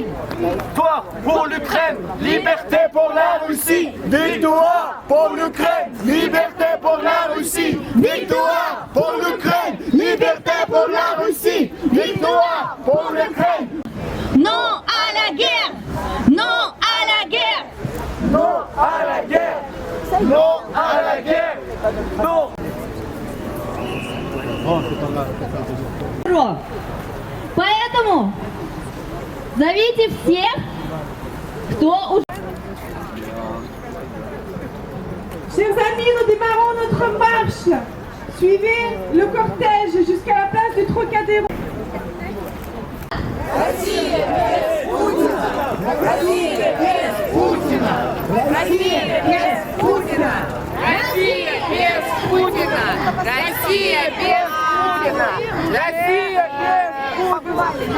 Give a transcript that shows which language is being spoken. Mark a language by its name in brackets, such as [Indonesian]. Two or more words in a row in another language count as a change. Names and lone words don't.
[French] Victoire pour l'Ukraine, liberté pour la Russie, victoire pour l'Ukraine, liberté pour la Russie, victoire pour l'Ukraine, liberté pour la Russie, victoire pour l'Ukraine. Non à la guerre! Non à la guerre! Non à la guerre! Non à la guerre! Non! [Russian] Поэтому зовите всех, кто уже... [French] Chers amis, nous démarrons notre marche. Suivez le cortège jusqu'à la place du Trocadéro. [Russian] Россия без Путина! Россия без Путина! Россия без Путина! Россия без Путина! Россия без Путина! Россия без Путина!